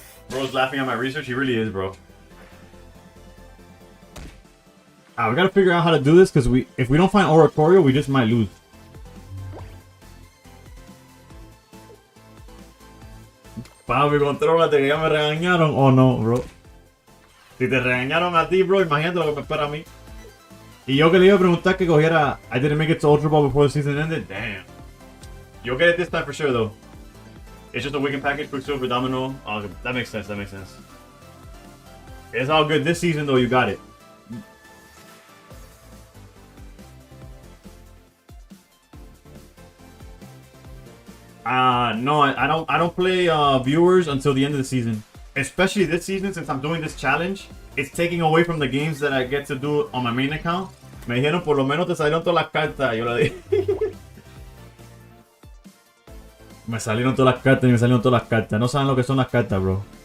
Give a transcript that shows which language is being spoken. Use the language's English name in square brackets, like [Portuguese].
[English] Bro's laughing at my research. He really is, bro. We gotta figure out how to do this, because if we don't find Oricorio, we just might lose. [Spanish] Papi, contrólate, que ya me regañaron o no, bro. Si te regañaron a ti, bro, imagínate lo que me espera a mí. Y yo que le iba a preguntar que cogiera... [English] I didn't make it to Ultra Ball before the season ended? Damn. You'll get it this time for sure, though. It's just a weekend package, Quicksilver, Domino. Oh, that makes sense, It's all good. This season, though, you got it. No, I don't play viewers until the end of the season. Especially this season, since I'm doing this challenge. It's taking away from the games that I get to do on my main account. [Spanish] Me dijeron, por lo menos te salieron todas las cartas. Yo le dije. Me salieron todas las cartas. No saben lo que son las cartas, bro.